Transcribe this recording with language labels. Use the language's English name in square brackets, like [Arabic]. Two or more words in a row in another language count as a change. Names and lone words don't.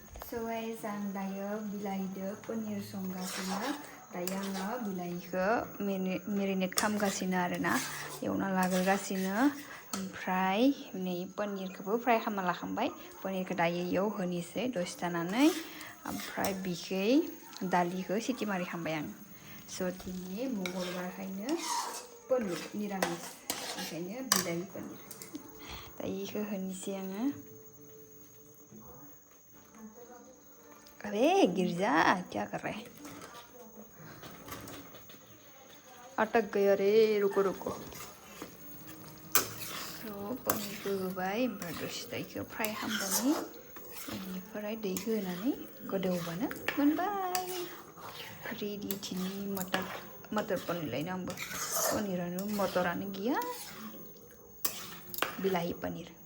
[English] So guys, [Bodo] आं दायो बिलाइदो पनिर संगासिनो दायो आङो बिलाइखौ मेरिनेट खालामगासिनो आरोना एवना लाग्रोगासिनो ओमफ्राय नै पनिरखौबो फ्राय खालामना लाखांबाय पनिरखौ दायो इयाव होनोसै दसे थानानै ओमफ्राय बिखै दालिखौ सिटि मारिखांबाय आं स' दिनै मंगलबारखायनो पनिर निरामिस ओंखायनो बिलाइ पनिर दायो इखौ होनोसै आङो [Hindi] अरे गिर जा क्या कर रहे अटक गयो रे रुको रुको [Bodo] so पनिर को होबाय ओमफ्राय दसे दैखौ फ्राय खालामनानै बेनिफ्राय दैखौ होनानै गोदौबानो मोनबाय रेडि दिनै मटर पनिर लायनो आंबो पनिरानो मटरानो गैया बिलाहि पनिर